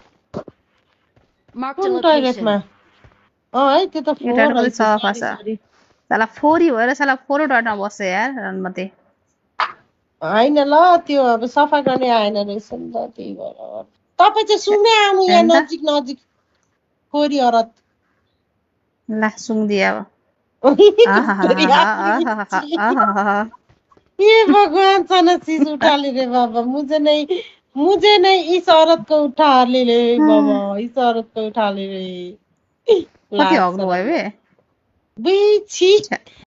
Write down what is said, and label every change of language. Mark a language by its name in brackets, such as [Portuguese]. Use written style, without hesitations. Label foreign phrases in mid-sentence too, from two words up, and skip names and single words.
[Nepali] कुन टोइलेटमा है त्यो त यो फोहोर टाइम कति रहेछ सफा सरी छ सरी साला फोहोरी भएर साला फोहोर टोइलेटमा बस्छ यार रनमती होइन ल त्यो अब सफा गर्ने आएन रहेछ नि त त्यही भएर तपाईँ चाहिँ सुमे आउनु यहाँ हेर्नु त नजिक नजिक खोरी हरत ला सुङ्दिए अब [Hindi] ये भगवान सनसीस उठा ले रे बाबा मुझे नहीं इस औरत को उठा ले रे बाबा इस औरत को उठा ले रे [Nepali] कति लाज हग्नु भयो शरम बे बे छी